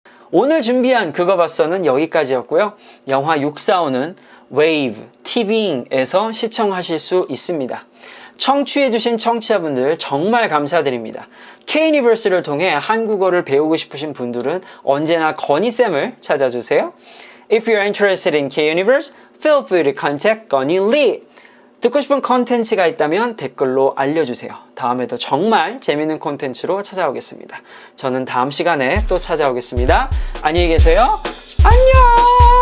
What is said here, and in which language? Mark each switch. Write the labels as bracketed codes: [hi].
[ko] 오늘 준비한 그거 봤어는 여기까지였고요. 영화 645는 웨이브, TV잉에서 시청하실 수 있습니다. 청취해주신 청취자분들 정말 감사드립니다. K-유니버스를 통해 한국어를 배우고 싶으신 분들은 언제나 건희쌤을 찾아주세요. [en] If you're interested in K-Universe, feel free to contact 건희 Lee. [ko] 듣고 싶은 콘텐츠가 있다면 댓글로 알려주세요. 다음에도 정말 재밌는 콘텐츠로 찾아오겠습니다. 저는 다음 시간에 또 찾아오겠습니다. 안녕히 계세요. 안녕!